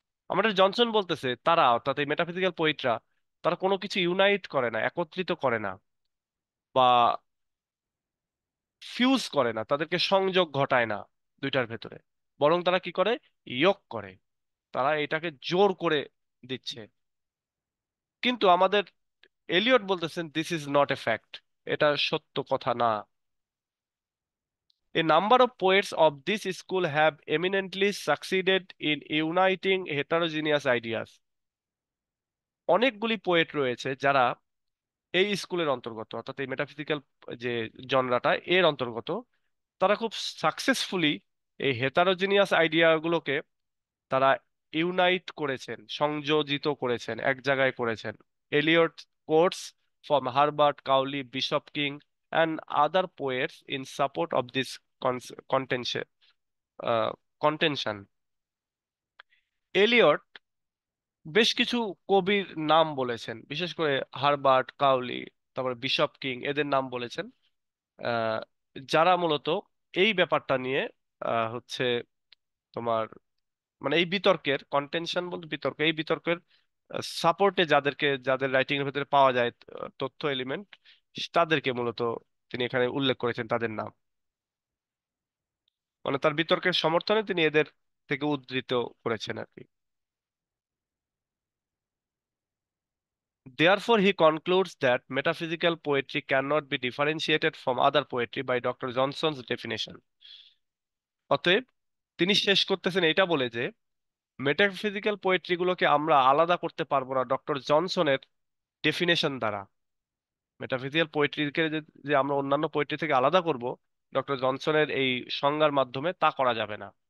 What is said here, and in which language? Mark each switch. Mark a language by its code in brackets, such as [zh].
[bn] আমাদের জনসন বলতেছে তারা, অর্থাৎ এই মেটাফিজিক্যাল পোয়েটরা, তারা কোনো কিছু ইউনাইট করে না, একত্রিত করে না, বা ফিউজ করে না, তাদেরকে সংযোগ ঘটায় না দুইটার ভেতরে, বরং তারা কি করে, ইয়ক করে, তারা এটাকে জোর করে দিচ্ছে। কিন্তু আমাদের এলিয়ট বলতেছেন [en] this is not a fact, [bn] এটা সত্য কথা না। [en] A number of poets of this school have eminently succeeded in uniting heterogeneous ideas. [bn] অনেকগুলি পোয়েট রয়েছে যারা এই স্কুলের অন্তর্গত, অর্থাৎ এই মেটাফিজিক্যাল যে জনরাটা এর অন্তর্গত, তারা খুব সাকসেসফুলি এই হেটারোজিনিয়াস আইডিয়াগুলোকে তারা ইউনাইট করেছেন, সংযোজিত করেছেন, এক জায়গায় করেছেন। [en] Eliot quotes from Herbert Cowley, bishop King and other poets in support of this contention contention. [bn] Elliot বেশ কিছু কবির নাম বলেছেন, বিশেষ করে হারবার্ট কাউলি, তারপর বিশপ কিং, এদের নাম বলেছেন, আহ, যারা মূলত এই ব্যাপারটা নিয়ে হচ্ছে তোমার মানে এই বিতর্কের কন্টেনশন বলতে বিতর্ক, এই বিতর্কের সাপোর্টে যাদের রাইটিং এর ভেতরে পাওয়া যায় তথ্য এলিমেন্ট, তাদেরকে মূলত তিনি এখানে উল্লেখ করেছেন তাদের নাম, মানে তার বিতর্কের সমর্থনে তিনি এদের থেকে উদ্ধৃত করেছেন আর কি। [en] Therefore, he concludes that metaphysical poetry cannot be differentiated from other poetry by Dr. Johnson's definition. [bn] অতএব তিনি শেষ করতেছেন এটা বলে যে মেটাফিজিক্যাল পোয়েট্রি গুলোকে আমরা আলাদা করতে পারবো না ডক্টর জনসনের ডেফিনেশন দ্বারা। মেটাফিজিক্যাল পোয়েট্রিকে যে যে আমরা অন্যান্য পোয়েট্রি থেকে আলাদা করব ডক্টর জনসনের এই সংজ্ঞার মাধ্যমে, তা করা যাবে না।